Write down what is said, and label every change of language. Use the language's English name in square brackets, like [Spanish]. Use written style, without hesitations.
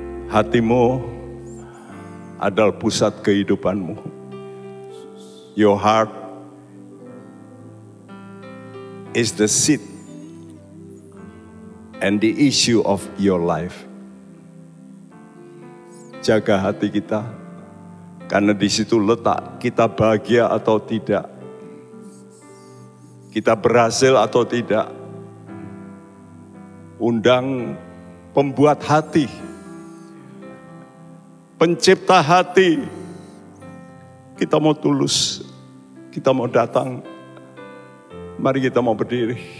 [Indonesian] Hatimu adalah pusat kehidupanmu. [English] Your heart is the seat and the issue of your life. [Indonesian] Jaga hati kita, karena di situ letak kita bahagia atau tidak, kita berhasil atau tidak. Undang pembuat hati, pencipta hati, kita mau tulus, kita mau datang. Mari kita mau berdiri.